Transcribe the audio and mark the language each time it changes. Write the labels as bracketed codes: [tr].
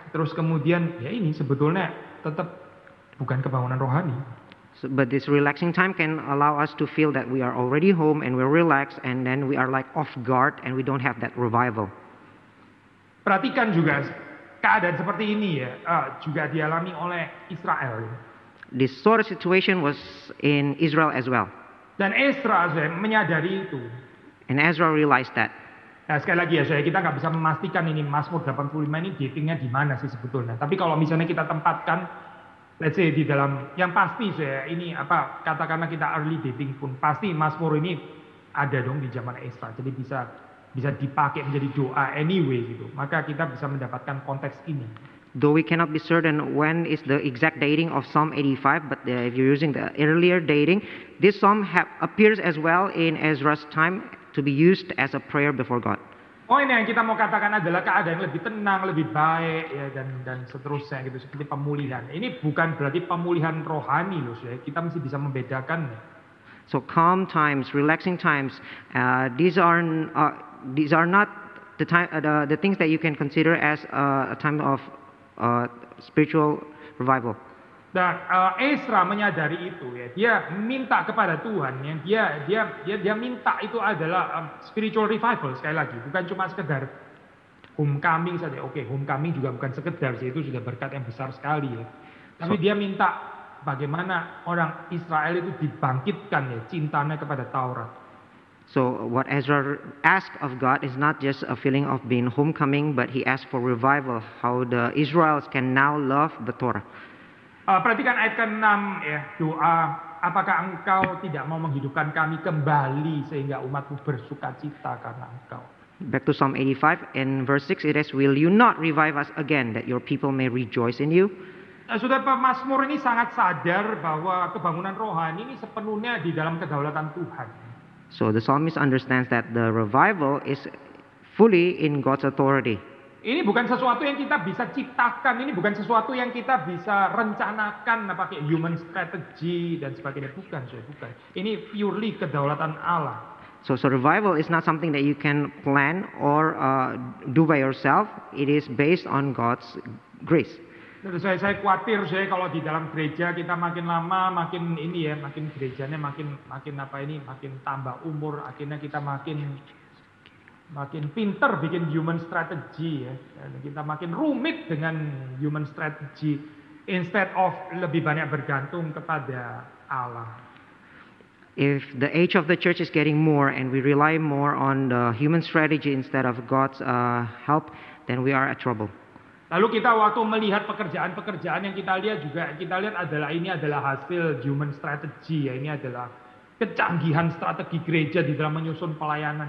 [id] Terus kemudian ya ini sebetulnya tetap bukan kebangunan rohani. [en] But this relaxing time can allow us to feel that we are already home and we're relaxed, and then we are like off guard and we don't have that revival. [id] Perhatikan juga keadaan seperti ini ya, juga dialami oleh Israel. [en] This sort of situation was in Israel as well. [id] Dan Ezra menyadari itu. [en] And Ezra realized that. [id] Nah, sekali lagi ya, kita nggak bisa memastikan ini Mazmur 85 ini datingnya di mana sih sebetulnya. Tapi kalau misalnya kita tempatkan [en] let's say [id] di dalam yang pasti ini apa katakanlah kita [en] early dating [id] pun pasti Mazmur ini ada dong di zaman Ezra, jadi bisa dipakai menjadi doa [en] anyway [id] gitu, maka kita bisa mendapatkan konteks ini. [en] Though we cannot be certain when is the exact dating of Psalm 85, but if you're using the earlier dating, this psalm appears as well in Ezra's time to be used as a prayer before God. [id] Oh, ini yang kita mau katakan adalah keadaan lebih tenang, lebih baik ya dan seterusnya gitu, seperti pemulihan. Ini bukan berarti pemulihan rohani loh, kita mesti bisa membedakan. [en] So calm times, relaxing times, these are not the time the things that you can consider as a time of spiritual revival. [id] Dan Ezra menyadari itu ya, dia minta kepada Tuhan ya, dia minta itu adalah [en] spiritual revival [id] sekali lagi, bukan cuma sekedar homecoming saja. Oke, homecoming juga bukan sekedar sih, itu sudah berkat yang besar sekali ya. Tapi dia minta bagaimana orang Israel itu dibangkitkan ya cintanya kepada Taurat. [en] So what Ezra asked of God is not just a feeling of being homecoming, but he asked for revival, how the Israelites can now love the Torah. [id] Perhatikan ayat ke-6 ya, doa, apakah engkau tidak mau menghidupkan kami kembali sehingga umatmu bersuka cita karena engkau. [en] Back to Psalm 85 in verse 6 it is, will you not revive us again that your people may rejoice in you? [id] Saudara pemazmur ini sangat sadar bahwa kebangunan rohani ini sepenuhnya di dalam kedaulatan Tuhan. [en] So the psalmist understands that the revival is fully in God's authority. [id] Ini bukan sesuatu yang kita bisa ciptakan, ini bukan sesuatu yang kita bisa rencanakan pakai [en] human strategy [id] dan sebagainya, bukan. Ini [en] purely [id] kedaulatan Allah. [en] So revival is not something that you can plan or do by yourself. It is based on God's grace. [id] Saya khawatir kalau di dalam gereja kita makin lama makin ini ya, makin gerejanya makin tambah umur, akhirnya kita makin pinter bikin [en] human strategy [id] ya. Dan kita makin rumit dengan [en] human strategy instead of [id] lebih banyak bergantung kepada Allah. [en] If the age of the church is getting more and we rely more on the human strategy instead of God's help, then we are at trouble. [id] Lalu kita waktu melihat pekerjaan-pekerjaan yang kita lihat adalah ini adalah hasil [en] human strategy [id] ya, ini adalah kecanggihan strategi gereja di dalam menyusun pelayanan.